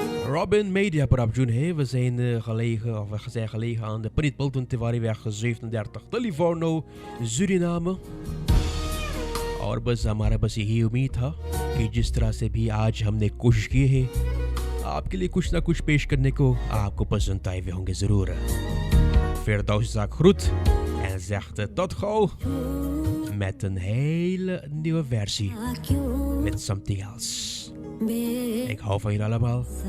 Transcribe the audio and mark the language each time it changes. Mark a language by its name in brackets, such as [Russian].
[Dutch] Robin Media Parapjoen, we zijn gelegen, of we zijn gelegen aan de Pritpulten Tewariweg 37 Livorno, Suriname. [Hindi] और बस हमारा बस यही उम्मीद था कि जिस तरह से भी आज हमने कोशिश की है आपके लिए कुछ ना कुछ पेश करने को, आपको पसंद आए हुए होंगे ज़रूर। [Dutch] Firdaus zegt groet en zegt tot gauw met een hele nieuwe versie met Something Else. Ik hou van jullie allemaal.